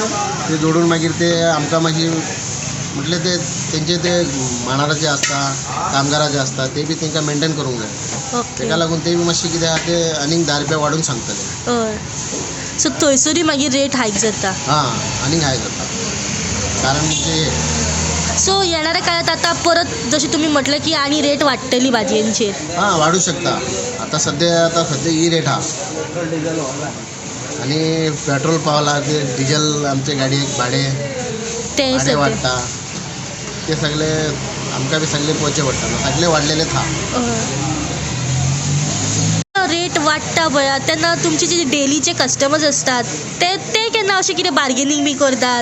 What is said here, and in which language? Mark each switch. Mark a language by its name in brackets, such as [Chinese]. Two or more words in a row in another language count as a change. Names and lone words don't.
[Konkani] ते जोडून मागीर ते आमकां मागीर म्हटलें ते तेंचे ते मांडाराचे आसता कामगाराचे आसता ते बी तांकां मेंटेन करूंक जाय. ओके. ताका लागून ते बी मातशी कितें आहा ते आनीक 10 रुपया वाडून सांगतले. हय. सो थंयसरूय मागीर रेट हायक जाता. हां आनीक हाय जाता कारण म्हणजे [Marathi] सो येणाऱ्या काळात आता परत जशी तुम्ही म्हटलं की आणि रेट वाडटली भाजयांचेर. [Konkani] हां वाडू शकता. आता सध्या ही रेट हा आणि पेट्रोल पावला ते डिझेल आमचे गाडयेक भाडे वाडटा ते सगळे आमकां बी सगळे पळोवचें पडटा. सगळे वाडलेलेच हा. रेट वाडटा पळय तेन्ना तुमचे जे डेलीचे कस्टमर्स असतात ते केन्ना अशें कितें बार्गेनींग बी करतात?